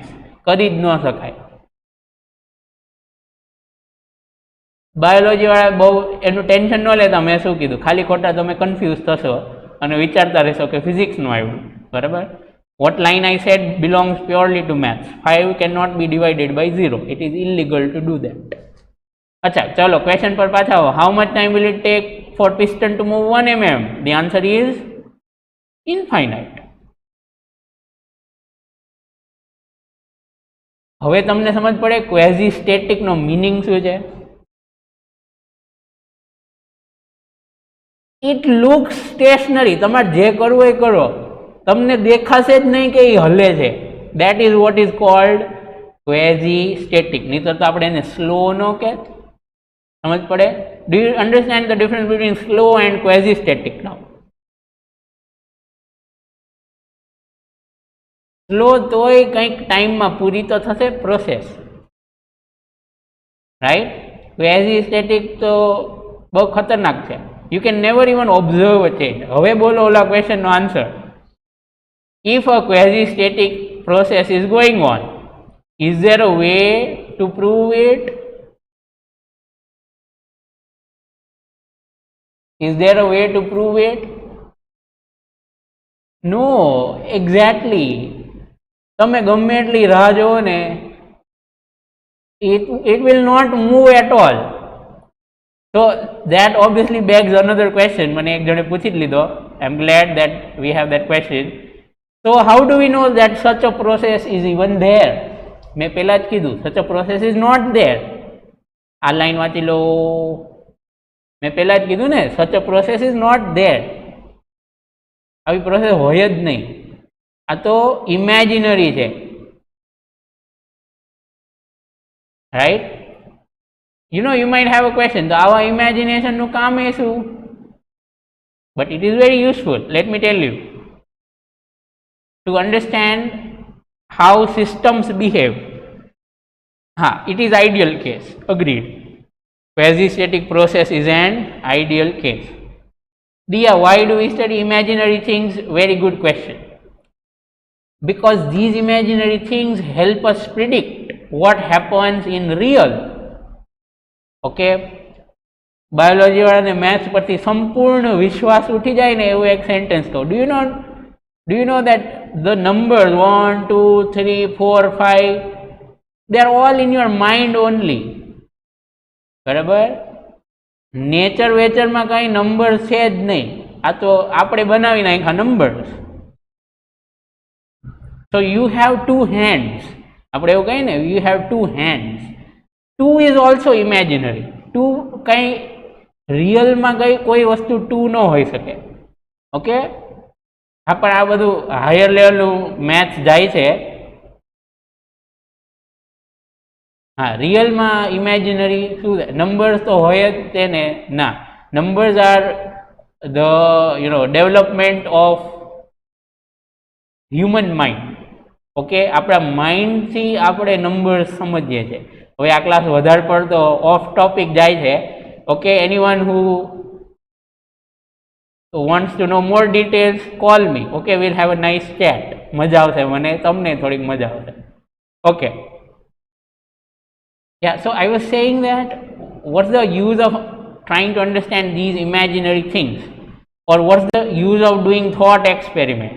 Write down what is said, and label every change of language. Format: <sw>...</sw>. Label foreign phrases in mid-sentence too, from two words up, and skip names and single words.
<gu>કરી જ ન શકાય. બાયોલોજી વાળા બહુ એનું ટેન્શન ન લેતા. મેં શું કીધું? ખાલી ખોટા તમે કન્ફ્યુઝ થશો અને વિચારતા રહેશો કે ફિઝિક્સનું આવ્યું, બરાબર?</gu> <en>What line I said belongs purely to maths. 5 cannot be divided by 0. It is illegal to do that.</en> <gu>અચ્છા, ચલો ક્વેશ્ચન પર પાછા આવો.</gu> <en>how much time will it take for piston to move 1 mm? The answer is infinite.</en> <gu>હવે તમને સમજ પડે</gu> <en>quasi static</en> <gu>નો મીનિંગ શું છે?</gu> <en>It looks stationary.</en> <gu>તમારે જે કરવું એ કરો, તમને દેખાશે જ નહીં કે એ હલે છે.</gu> <en>that is what is called quasi static.</en> <gu>નહીતર તો આપણે એને સ્લો નો કે સમજ પડે.</gu> <en>Do you understand the difference between slow and quasi static now?</en> <gu>સ્લો તોય કંઈક ટાઈમમાં પૂરી તો થશે પ્રોસેસ, રાઈટ.</gu> <en>quasi static</en> <gu>તો બહુ ખતરનાક છે.</gu> <en>You can never even observe a change.</en> <gu>હવે બોલો ઓલા ક્વેશ્ચનનો આન્સર.</gu> <en>If a quasi static process is going on, is there a way to prove it? Is there a way to prove it? No, exactly.</en> <gu>તમે ગમે એટલી રાહ જોવો ને,</gu> <en>it will not move at all. So that obviously begs another question.</en> <gu>મને એક જણે પૂછી જ લીધો.</gu> <en>I'm glad that we have that question. So how do we know that such a process is even there?</en> <gu>મેં પહેલા જ કીધું,</gu> <en>such a process is not there.</en> <gu>આ લાઈન વાંચી લો. મેં પહેલા જ કીધું ને,</gu> <en>such a process is not there.</en> <gu>આવી પ્રોસેસ હોય જ નહીં. આ તો ઇમેજિનરી છે, રાઈટ.</gu> <en>You know, you might have a question.</en> <gu>તો આવા ઇમેજિનેશનનું કામ એ શું?</gu> <en>But it is very useful. Let me tell you. To understand how systems behave. It is ideal case. Agreed. Quasi-static process is an ideal case. Dia, why do we study imaginary things? Very good question. Because these imaginary things help us predict what happens in real. Okay?</en> <gu>બાયોલોજી વાળાને મેથ્સ પરથી સંપૂર્ણ વિશ્વાસ ઉઠી જાય ને એવું એક સેન્ટેન્સ કહું.</gu> <en>Do you know that the numbers 1, 2, 3, 4, 5, they are all in your mind only.</en> <gu>બરાબર. નેચર વેચરમાં કઈ નંબર્સ છે જ નહીં. આ તો આપણે બનાવી નાખ્યા નંબર્સ.</gu> <en>So you have two hands.</en> <gu>આપણે એવું કહીએ ને,</gu> <en>you have two hands. Two is also imaginary.</en> <gu>Two કઈ રિયલમાં કઈ કોઈ વસ્તુ ટુ ન હોઈ શકે. ઓકે. પણ આ બધું</gu> <en>higher levelનું</en> <gu>મેથ્સ જાય છે. રિયલમાં ઇમેજિનરી શું? નંબર્સ તો હોય જ તેને ના.</gu> <en>Numbers are the development of human mind.</en> <gu>ઓકે. આપણા માઇન્ડથી આપણે નંબર્સ સમજીએ છીએ. હવે આ ક્લાસ વધારે પડતો</gu> <en>off topic</en> <gu>જાય છે.</gu> <en>Okay. Anyone who wants to know more details, call me. Okay, we'll have a nice chat.</en> <gu>મજા આવશે મને, તમને થોડીક મજા આવશે.</gu> <en>Okay. Yeah, so I was saying that what's the use of trying to understand these imaginary things, or what's the use of doing thought experiments?</en>